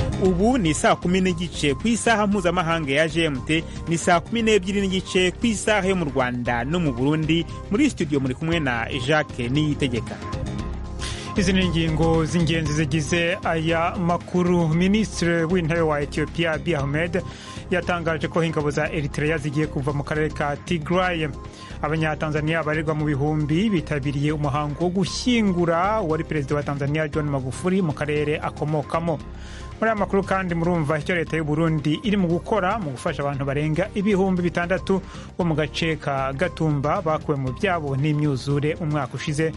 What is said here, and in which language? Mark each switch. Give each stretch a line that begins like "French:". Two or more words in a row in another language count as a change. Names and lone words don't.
Kinyarwanda: ubu ni saa 10 n'igice ku isaha mpuzamahanga ya GMT, ni saa 12 n'igice ku isaha yo mu Rwanda no mu Burundi. Muri studio muri kumwe na Jacques Niyitegeka. Izi ni ingingo z'ingenzi zigize aya makuru. Minisitiri w'intebe wa Ethiopia Abiy Ahmed yatangaje ko ingabo za Eritrea zigiye kuva mu karere ka Tigray. Abanyatanzania barirwa mu bihumbi bitabiriye umuhango wo gushyingura wari perezida wa Tanzania John Magufuli mu karere akomokamo. Muri aya makuru kandi murumva icyo leta y'u Burundi iri mu gukora mu gufasha abantu barenga ibihumbi 6 bo mu gace ka Gatumba bakuwe mu byabo n'imyuzure umwaka ushize.